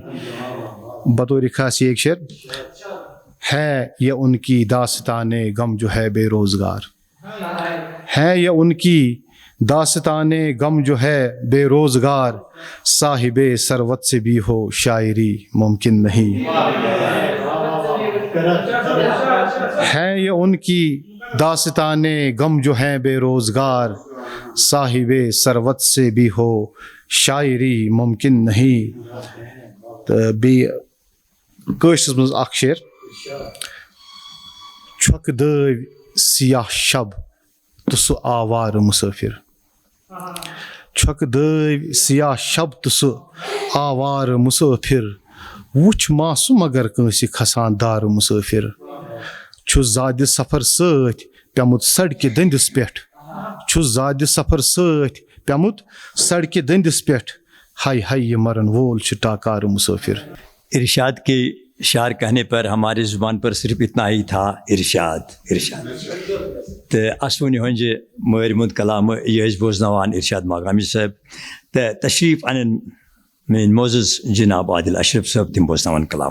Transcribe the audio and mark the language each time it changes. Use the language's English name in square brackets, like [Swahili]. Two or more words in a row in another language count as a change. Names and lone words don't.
[Urdu] بطور خاصی ایک شعر ہے، یہ ان کی داستانِ غم جو ہے بے روزگار، ہے یہ ان کی داستانِ غم جو ہے بے روزگار، صاحبِ ثروت سے بھی ہو شاعری ممکن نہیں. ہے یہ ان کی داستانِ غم جو ہے بے روزگار، صاحبِ ثروت سے بھی ہو شاعری ممکن نہیں. [Kashmiri] तो बी कशस मज अख शेर, छक दव सियाह शब तो सु आवार मुसाफिर, छक दव सियाह शब तो सु आवार मुसाफिर, वुछ मासूम अगर कंसी खसान दार मुसाफिर, छु ज़ाद सफर सत पेमुत सड़क दंदिस पेठ, छु ज़ाद सफर सत पेमुत सड़क दंदिस पेठ, हाय हाय ये मरन वोल छु टाकार मुसाफिर। [Urdu] ارشاد کے شعر کہنے پر ہماری زبان پر صرف اتنا ہی تھا، ارشاد ارشاد. [Kashmiri] तो असवन हंजे मरमुद कलाम ये बोजनवान इरशाद मागामी साहब, तो तशरीफ़ अन मेन मोज़स जनाब आदिल अशरफ साहब तिम बोजनवान कलाम।